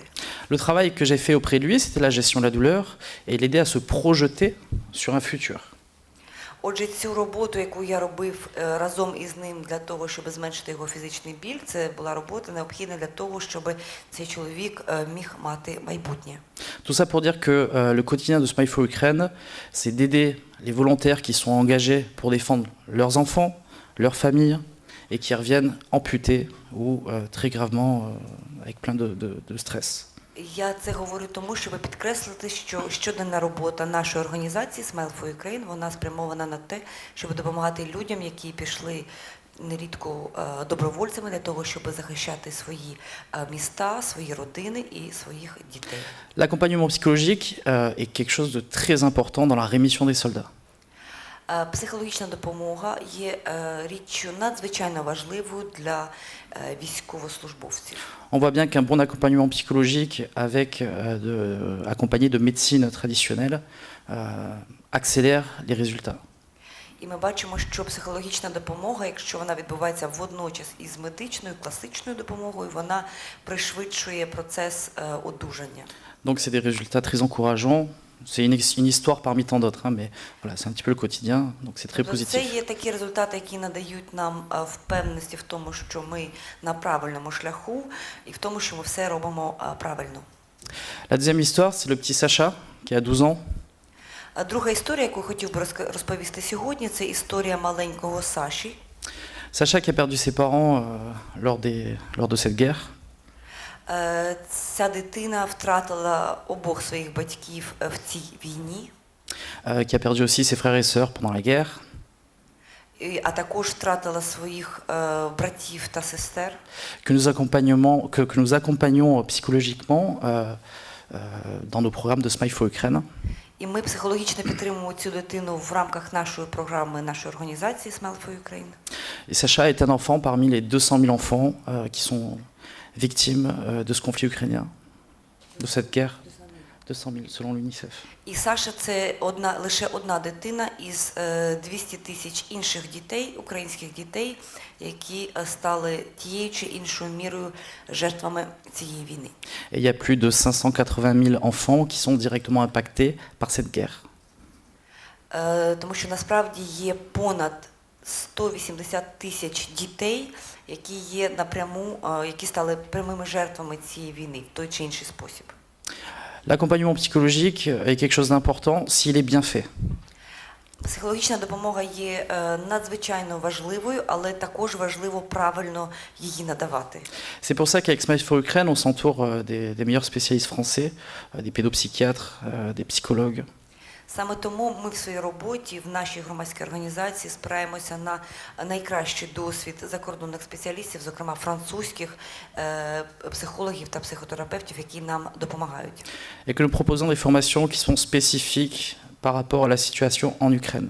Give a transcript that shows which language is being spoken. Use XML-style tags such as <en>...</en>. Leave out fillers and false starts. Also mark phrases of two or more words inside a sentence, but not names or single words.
<fr>Le travail que j'ai fait auprès de lui, c'était la gestion de la douleur et l'aider à se projeter sur un futur.</fr> <uk>Отже, цю роботу, яку я робив разом із ним для того, щоб зменшити його фізичний біль, це була робота необхідна для того, щоб цей чоловік міг мати майбутнє.</uk> <fr>Tout ça pour dire que le quotidien de Smile for Ukraine, c'est d'aider les volontaires qui sont engagés pour défendre leurs enfants, leurs familles, et qui reviennent amputés ou très gravement avec plein de stress.</fr> <uk>Я це говорю тому, щоб підкреслити, що щоденна робота нашої організації Smile for Ukraine, вона спрямована на те, щоб допомагати людям, які пішли нерідко добровольцями для того, щоб захищати свої міста, свої родини і своїх дітей.</uk> <fr>L'accompagnement psychologique est quelque chose de très important dans la rémission des soldats.</fr> <uk>Психологічна допомога є річчю надзвичайно важливою для військовослужбовців.</uk> <fr>On voit bien qu'un bon accompagnement psychologique accompagné de médecine traditionnelle accélère les résultats.</fr> <uk>І ми бачимо, що психологічна допомога, якщо вона відбувається водночас із медичною, класичною допомогою, вона пришвидшує процес одужання.</uk> <fr>Donc c'est des résultats très encourageants. C'est une histoire parmi tant d'autres, hein, mais voilà, c'est un petit peu le quotidien, donc c'est très</fr> <uk>Тобто це</uk> <fr>positif.</fr> <uk>є такі результати, які надають нам впевненості в тому, що ми на правильному шляху, і в тому, що ми все робимо правильно.</uk> <fr>La deuxième histoire, c'est le petit Sacha, qui a 12 ans.</fr> <uk>Друга історія, яку хотів би розповісти сьогодні, це історія маленького Саші.</uk> <fr>Sacha qui a perdu ses parents lors de cette guerre.</fr> <uk>Ця дитина втратила обох своїх батьків в цій війні,</uk> <fr>Qui a perdu aussi ses frères et sœurs pendant la guerre,</fr> <uk>а також втратила своїх братів та сестер.</uk> <fr>que nous accompagnons psychologiquement dans nos programmes de Smile for Ukraine.</fr> <uk>І ми психологічно підтримуємо цю дитину в рамках нашої програми, нашої організації Smile for Ukraine.</uk> <fr>Et Sacha est un enfant parmi les 200 000 enfants qui sont victimes de ce conflit ukrainien, de cette guerre. 200 000 selon l'UNICEF.</fr> <uk>І Саша – це лише одна дитина із 200 тисяч інших дітей, українських дітей, які стали тією чи іншою мірою жертвами цієї війни.</uk> <fr>Et il y a plus de 580 000 enfants qui sont directement impactés par cette guerre.</fr> <uk>Тому що насправді є понад 180 тисяч дітей, які є напряму, які стали прямими жертвами цієї війни в той чи інший спосіб.</uk> <fr>L'accompagnement psychologique est quelque chose d'important s'il est bien fait.</fr> <uk>Психологічна допомога є надзвичайно важливою, але також важливо правильно її надавати.</uk> <fr>C'est pour ça qu'avec Smile for Ukraine, on s'entoure des meilleurs spécialistes français, des pédopsychiatres, des psychologues.</fr> <uk>Саме тому ми в своїй роботі, в нашій громадській організації спираємося на найкращий досвід закордонних спеціалістів, зокрема французьких психологів та психотерапевтів, які нам допомагають.</uk> <fr>Et que nous proposons des formations qui sont spécifiques par rapport à la situation en Ukraine.</fr>